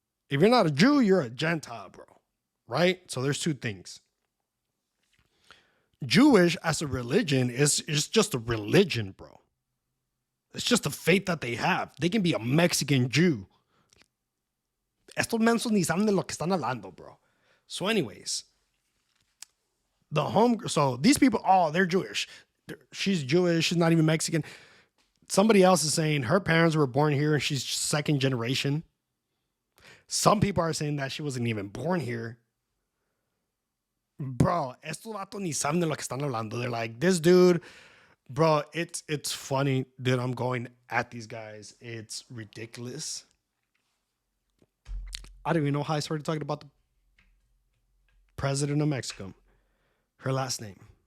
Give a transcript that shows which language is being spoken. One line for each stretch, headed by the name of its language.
English: If you're not a Jew, you're a Gentile, bro. Right? So there's two things. Jewish as a religion is just a religion, bro. It's just a faith that they have. They can be a Mexican Jew.
Spanish: Estos mensos ni saben de lo que están hablando, bro.
English: So anyways, so these people, oh, they're Jewish. She's Jewish. She's not even Mexican. Somebody else is saying her parents were born here and she's second generation. Some people are saying that she wasn't even born here.
Spanish: Bro, estos vatos ni saben de lo que están hablando.
English: They're like, this dude, bro, it's funny, dude. I'm going at these guys. It's ridiculous. I don't even know how I started talking about the president of Mexico. Her last name.